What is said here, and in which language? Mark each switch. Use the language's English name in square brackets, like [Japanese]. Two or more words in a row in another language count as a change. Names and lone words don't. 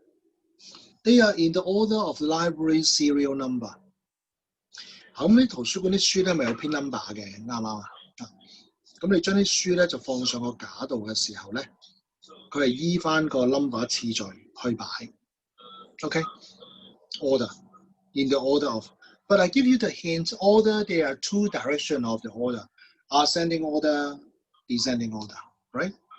[English] They are in the order of library serial number. [Cantonese] 後尾圖書館啲書咧咪有編 number 嘅，啱唔啱啊？咁你將啲書咧就放上個架度嘅時候咧，佢係依翻個 number 次序去擺。 [English] Okay, order in the order of. But I give you the hint. Order, there are 2 directions of the order: ascending order, descending order. Right?